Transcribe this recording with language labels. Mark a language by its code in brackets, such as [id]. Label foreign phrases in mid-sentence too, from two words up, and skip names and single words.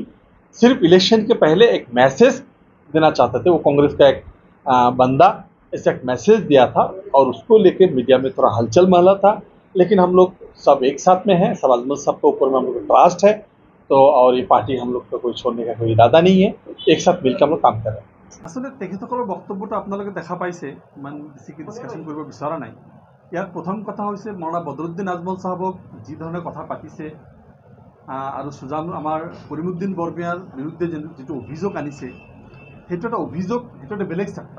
[hi] सिर्फ इलेक्शन के पहले एक मैसेज देना चाहते थे, वो कांग्रेस का एक बंदा ऐसा एक मैसेज दिया था और उसको लेकर मीडिया में थोड़ा हलचल महला था। लेकिन हम लोग सब एक साथ में हैं, सब आजमत साहब के ऊपर में हम लोग को ट्रस्ट है, तो और ये पार्टी हम लोग को कोई छोड़ने का कोई इरादा नहीं है, एक साथ मिलकर हम लोग काम कर रहे हैं। [as] আসলে তেখেতসকলৰ বক্তব্যটো আপোনালোকে দেখা পাইছে, ইমান বেছিকৈ ডিছকাশ্যন কৰিব বিচৰা নাই। ইয়াৰ প্ৰথম কথা হৈছে মৌলানা বদৰুদ্দিন আজমল চাহাবক যি ধৰণে কথা পাতিছে আৰু আমাৰ কৰিমুদ্দিন বৰভূঞাৰ বিৰুদ্ধে যিটো অভিযোগ আনিছে, সেইটো এটা অভিযোগ, সেইটো এটা বেলেগ চেপ্টাৰ।